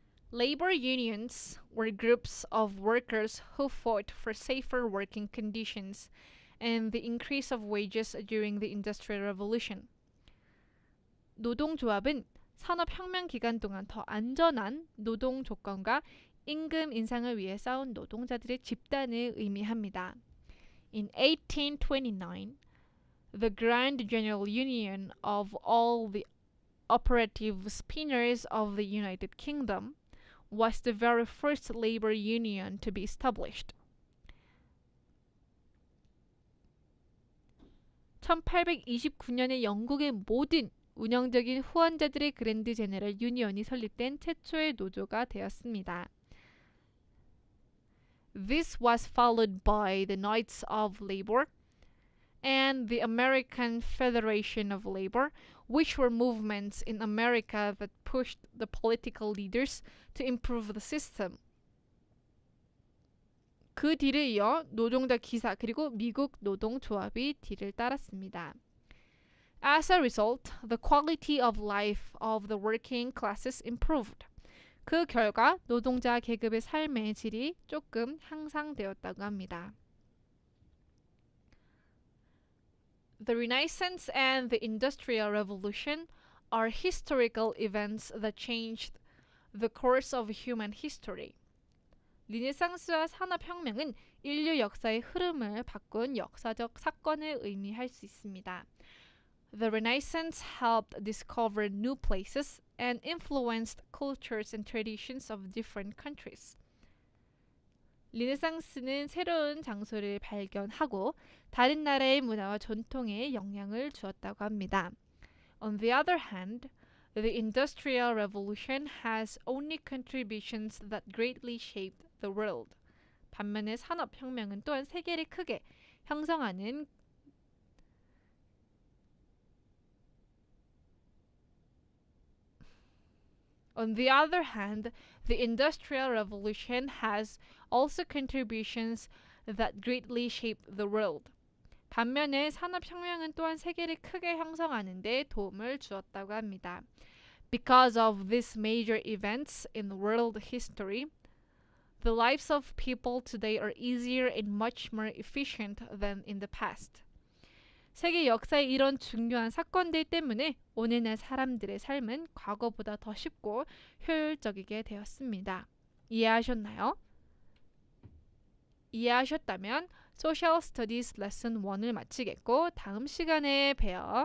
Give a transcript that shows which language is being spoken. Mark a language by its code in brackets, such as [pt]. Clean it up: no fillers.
[en] Labor unions were groups of workers who fought for safer working conditions and the increase of wages during the Industrial Revolution. [ko] 노동조합은 산업혁명 기간 동안 더 안전한 노동 조건과 임금 인상을 위해 싸운 노동자들의 집단을 의미합니다. [en] In 1829, the Grand General Union of all the operative spinners of the United Kingdom was the very first labor union to be established. [ko] 1829년에 영국의 모든 운영적인 후원자들의 그랜드 제너럴 유니언이 설립된 최초의 노조가 되었습니다. [en] This was followed by the Knights of Labor and the American Federation of Labor, which were movements in America that pushed the political leaders to improve the system. [ko] 그 뒤를 이어 노동자 기사 그리고 미국 노동조합이 뒤를 따랐습니다. [en] As a result, the quality of life of the working classes improved. [ko] 그 결과 노동자 계급의 삶의 질이 조금 향상되었다고 합니다. [en] The Renaissance and the Industrial Revolution are historical events that changed the course of human history. [ko] 르네상스와 산업혁명은 인류 역사의 흐름을 바꾼 역사적 사건을 의미할 수 있습니다. [en] The Renaissance helped discover new places and influenced cultures and traditions of different countries. [ko] 르네상스는 새로운 장소를 발견하고 다른 나라의 문화와 전통에 영향을 주었다고 합니다. [en] On the other hand, the Industrial Revolution has only contributions that greatly shaped the world. [ko] 반면에 산업혁명은 또한 세계를 크게 형성하는 [en] On the other hand, the Industrial Revolution has also contributions that greatly shaped the world. [ko] 반면에 산업혁명은 또한 세계를 크게 형성하는 데 도움을 주었다고 합니다. [en] Because of these major events in world history, the lives of people today are easier and much more efficient than in the past. [ko] 세계 역사의 이런 중요한 사건들 때문에 오늘날 사람들의 삶은 과거보다 더 쉽고 효율적이게 되었습니다. 이해하셨나요? 이해하셨다면 Social Studies Lesson 1을 마치겠고 다음 시간에 봬요.